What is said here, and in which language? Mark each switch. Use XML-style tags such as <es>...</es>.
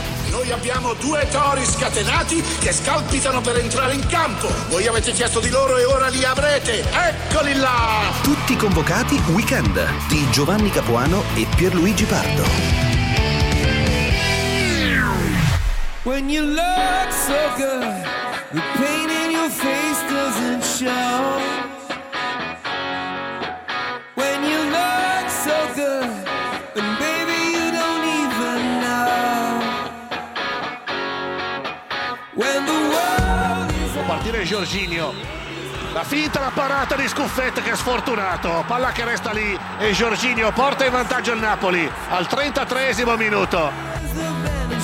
<it>Noi abbiamo due tori scatenati che scalpitano per entrare in campo. Voi avete chiesto di loro e ora li avrete. Eccoli là! Tutti convocati Weekend di Giovanni Capuano e Pierluigi Pardo.</it> <en>When you look so good, the pain in your face doesn't show. When you look so good, and baby you don't even know. When the world is</en> <it>out. Può partire Jorginho. La finta, la parata di Scuffet, che è sfortunato. Palla che resta lì e Jorginho porta in vantaggio il Napoli al 33esimo minuto.</it>